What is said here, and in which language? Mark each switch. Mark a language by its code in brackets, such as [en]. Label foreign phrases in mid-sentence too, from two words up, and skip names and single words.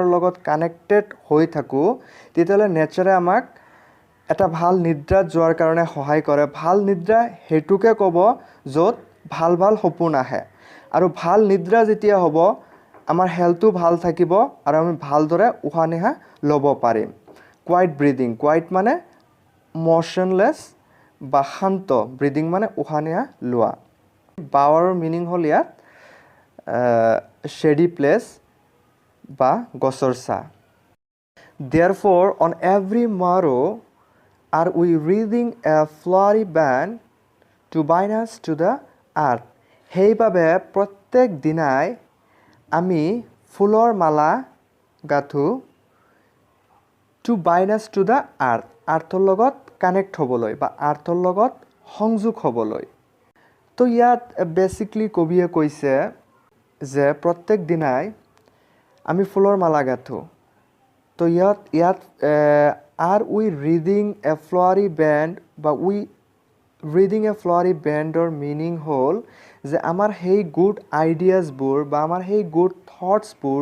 [as] লগত কানেক্টেড হৈ থাকোঁ তেতিয়াহ'লে নেচাৰে আমাক এটা ভাল নিদ্ৰাত যোৱাৰ কাৰণে সহায় কৰে ভাল নিদ্ৰা সেইটোকে ক'ব য'ত ভাল ভাল সপোন আহে আৰু ভাল নিদ্ৰা যেতিয়া হ'ব আমাৰ হেল্থটো ভাল থাকিব আৰু আমি ভালদৰে উশাহ নিশাহ ল'ব পাৰিম [en] quiet breathing [as] কোৱাইট মানে ম'শ্যনলেছ বা শান্ত ব্ৰিডিং মানে উশাহ নিশাহ লোৱা বাৱাৰৰ মিনিং হ'ল ইয়াত [en] shady place [as] বা গছৰ ছাঁ [en] therefore on every morrow are we reading a flowery band to bind us to the earth [as] সেইবাবে প্ৰত্যেক দিনাই আমি ফুলৰ মালা গাঁঠো [en] to bind us to the earth [as] আৰ্থৰ লগত কানেক্ট হ'বলৈ বা আৰ্থৰ লগত সংযোগ হ'বলৈ তো ইয়াত বেসিকলি কবিয়ে কৈছে যে প্ৰত্যেক দিনাই আমি ফুলৰ মালা গাঁঠো তো ইয়াত [en] are we reading a flowery band [as] বা [en] we reading a flowery band's meaning [as] হ'ল যে আমাৰ সেই [en] good ideas [as] বা আমাৰ সেই [en] good thoughts